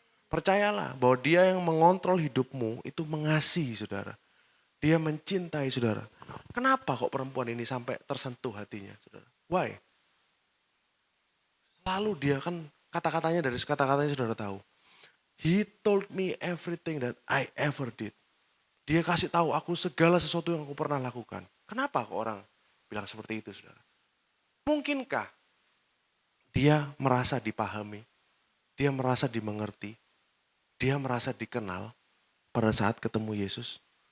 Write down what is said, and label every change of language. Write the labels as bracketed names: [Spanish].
[Indonesian] Percayalah bahwa dia yang mengontrol hidupmu itu mengasihi saudara. Dia mencintai saudara. Kenapa kok perempuan ini sampai tersentuh hatinya, saudara? [English] Why? [Indonesian] Lalu dia kan kata-katanya dari kata-katanya saudara tahu. [English] He told me everything that I ever did. [Indonesian] Dia kasih tahu aku segala sesuatu yang aku pernah lakukan. Kenapa kok orang bilang seperti itu, saudara? Mungkinkah dia merasa dipahami, dia merasa dimengerti, dia merasa dikenal pada saat ketemu Yesus?